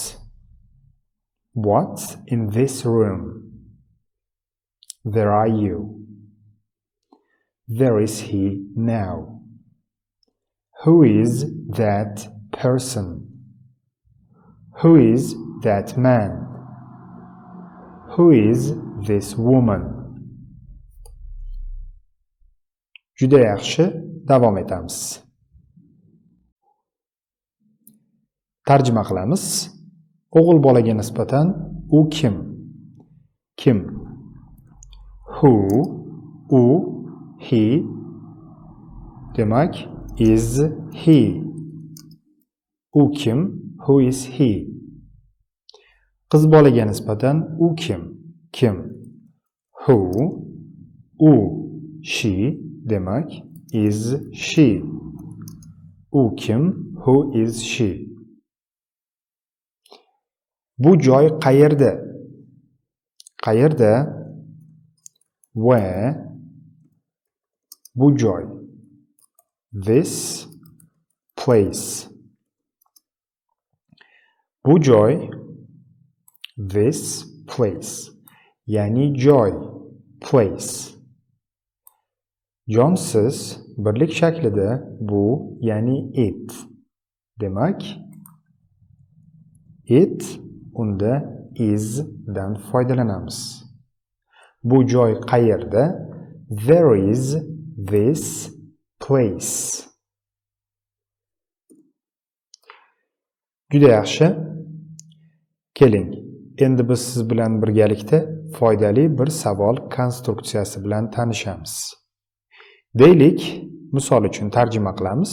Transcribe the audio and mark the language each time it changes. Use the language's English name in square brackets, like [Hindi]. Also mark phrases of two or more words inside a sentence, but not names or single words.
[English] What's in this room? Where are you? Where is he now? Who is that person? Who is that man? Who is this woman? [Uzbek] Juda yaxshi, davom etamiz. Tarjima qilamiz. O'g'il bolaga nisbatan u kim? Kim? [English] Who, u, he, demak is he. [Uzbek] U kim? [English] Who is he? [Uzbek] Qiz bolaga nisbatan u kim? Kim? [English] Who, u, she, demak is she. [Uzbek] U kim? [English] Who is she? [Uzbek] Bu joy qayerda? Qayerda? Where? Bu joy. [English] This place. [Uzbek] Bu joy. [English] This place. [Uzbek] Ya'ni joy. Place. Jonsiz birlik shaklida bu, ya'ni it. Demak, it unda is dan foydalanamiz. Bu joy qayerda? [English] There is this place. [Uzbek] Juda yaxshi. Keling, endi biz siz bilan birgalikda foydali bir savol konstruksiyasi bilan tanishamiz. Deylik, misol uchun tarjima qilamiz.